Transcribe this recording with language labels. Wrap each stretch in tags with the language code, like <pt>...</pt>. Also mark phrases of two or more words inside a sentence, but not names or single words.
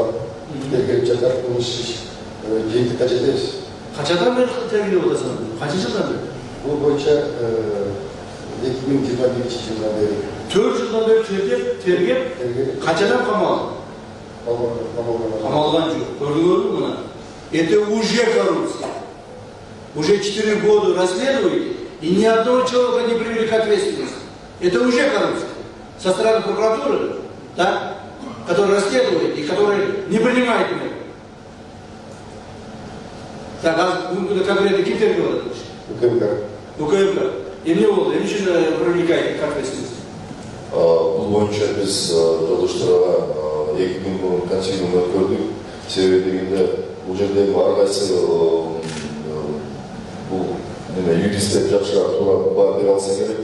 <ky>Тергеп жатат кылмыш иш. Жети кажет эмес. Качадан бери тергелеп атасың? Канча жылдан бери? Бул боюнча 2021 жылдан бери 4 жылдан бери тергеп, канчадан камалды? Камалган жок. Көрдүңөрбү мына?</ky> <ru>Это уже коррупция. Уже 4 года расследуете, и ни одного человека не привели к ответственности. Это уже коррупция. Со стороны прокуратуры, да, которая расследует и которая не принимает меры. Так, а конкретно кем тергелет?</ru> <ky>УКМК. Эмне болду? Эмне үчүн</ky> <ru>привлекаете к ответственности?</ru> <ky>Бул боюнча биз жолдошторго 2000 миң консилиум өткөрдүк. Себеби дегенде бул жердеги ар кайсы бул юристтер жакшыраак туура бере алса керек.</ky>